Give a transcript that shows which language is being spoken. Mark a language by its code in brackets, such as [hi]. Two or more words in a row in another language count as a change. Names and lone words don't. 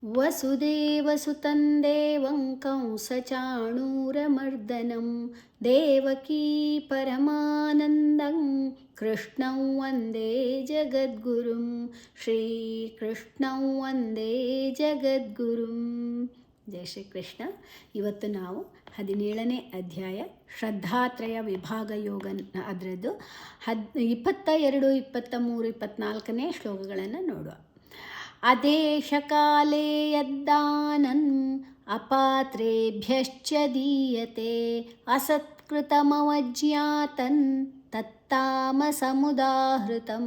[sa] ವಸುದೇವಸುತಂ ದೇವಂ ಕಂಸಚಾಣೂರಮರ್ದನಂ ದೇವಕೀ ಪರಮಾನಂದಂ ಕೃಷ್ಣಂ ವಂದೇ ಜಗದ್ಗುರುಂ ಶ್ರೀಕೃಷ್ಣಂ ವಂದೇ ಜಗದ್ಗುರುಂ. ಜಯ ಶ್ರೀಕೃಷ್ಣ. [kn] ಇವತ್ತು ನಾವು 17ನೇ ಅಧ್ಯಾಯ ಶ್ರದ್ಧಾತ್ರಯ ವಿಭಾಗ ಯೋಗ ಅದರದ್ದು 22, 23, 24ನೇ ಶ್ಲೋಕಗಳನ್ನು ನೋಡುವ. [sa] ಅದೇಶಕಾಲೇ ಯದ್ದಾನನ್ ಅಪಾತ್ರೇಭ್ಯಶ್ಚ ದೀಯತೆ ಅಸತ್ಕೃತಮವಜ್ಞಾತನ್ ತತ್ತಾಮಸಮುದಾಹೃತಂ.